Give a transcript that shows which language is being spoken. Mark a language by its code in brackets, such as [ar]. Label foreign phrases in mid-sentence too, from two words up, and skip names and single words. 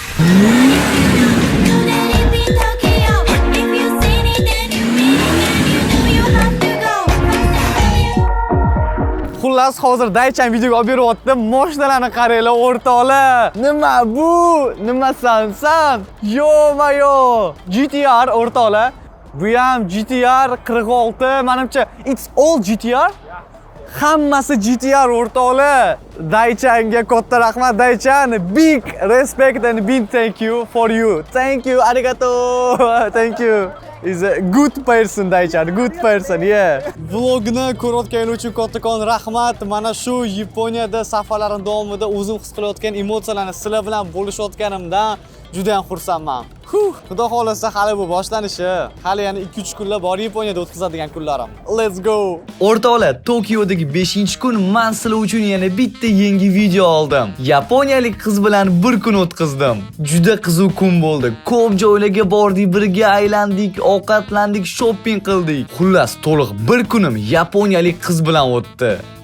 [uz] Xullas, hozir Daichan videoga olib beryapti. Mashinalarni qaranglar o'rtoqlar. Nima bu? Nima san? Yo-mayo. GTR o'rtoqlar. Bu ham GTR 46. [en] Menimcha it's all GTR. [uz] Hammasi GTR o'rtoqlar. Daichanga katta rahmat Daichan. [en] Big respect and big thank you for you. Thank you, arigato. Thank you. Is a good person Daichan, good person, yeah. [uz] Vlogni ko'rayotganingiz uchun kattakon rahmat. Mana shu Yaponiyada safarlarim davomida o'zim his qilayotgan emotsiyalarni sizlar bilan bo'lishayotganimdan juda ham xursandman. Xudo xolasa hali bu boshlanishi. Hali yana 2-3 kunlar bor Yaponiyada o'tkazadigan kunlarim. [en] Let's go. [uz] O'rtoqlar, Tokiodagi 5-kun men sizlar uchun yana bitta yangi video oldim. Yaponiyalik qiz bilan bir kun o'tkazdim. Juda qiziq kun bo'ldi. Ko'p joylarga bordik, birga aylandik, ovqatlandik, shopping qildik. Xullas, to'liq bir kunim yaponiyalik qiz bilan o'tdi.